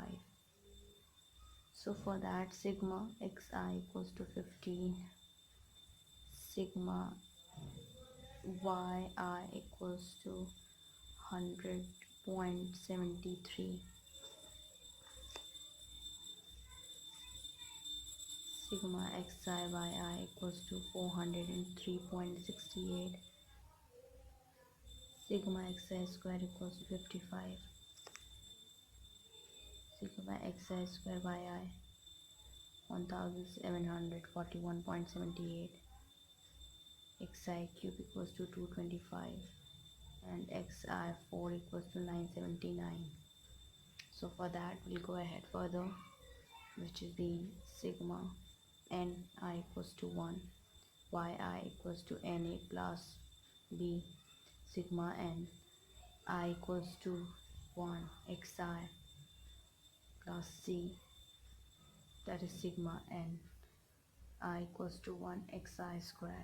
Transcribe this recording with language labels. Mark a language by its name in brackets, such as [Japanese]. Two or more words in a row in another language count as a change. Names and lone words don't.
[English] So for that, sigma xi equals to 15, sigma yi equals to 100.73, sigma xi yi equals to 403.68, sigma xi square equals to 55, sigma xi square yi 1741.78, xi cube equals to 225, and xi4 equals to 979. So for that, we'll go ahead further, which is the sigma n I equals to 1, yi equals to na plus b, sigma n I equals to 1, xi plus c, that is sigma n I equals to 1 xi square.